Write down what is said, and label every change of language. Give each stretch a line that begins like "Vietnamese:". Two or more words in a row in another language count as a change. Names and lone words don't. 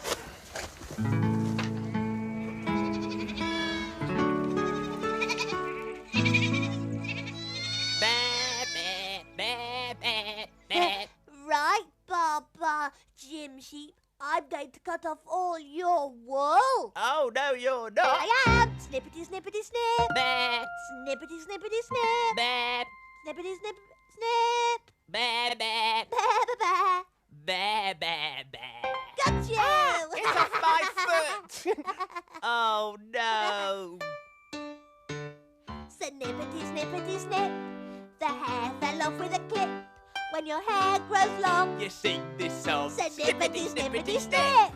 English: Bah, bah, bah, bah, bah. Right, Baba. Jim Sheep, I'm going to cut off all your wool. Oh, no, you're Here not. I am. Snippety, snippety, snip. Bah, Snippety, snippety, snip. bah, Snippety, snip, snip. bah, bah, Ba, ba, ba. bah, bah, bah. Got you. It's off my foot. Oh, no. Snippety, snippety, snip. The hair fell off with a clip. When your hair grows long, You sing this song. snippety, snippety, snip.